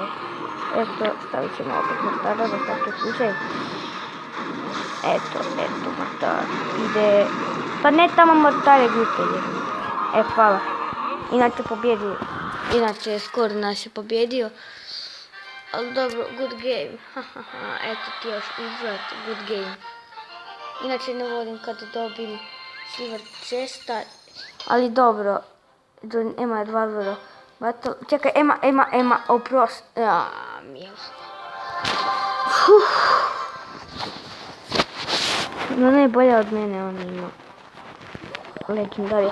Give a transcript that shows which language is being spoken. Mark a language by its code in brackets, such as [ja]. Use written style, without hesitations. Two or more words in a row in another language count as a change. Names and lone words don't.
[hr] Eto, stavit ćemo opet mortara za svaki slučaj. Eto, mortar ide, pa ne tamo mortare glupe. Hvala. Inače pobjedio, skoro nas je pobjedio. Ali dobro, [en] good game, [hr] eto ti još izgled, [en] good game. [hr] Inače ne volim kad dobim [en] silver chesta, [hr] ali dobro, Ema je 2-0 battle, čekaj, Ema, oprost, milo. No ne, bolja od mene, on ima legendarija.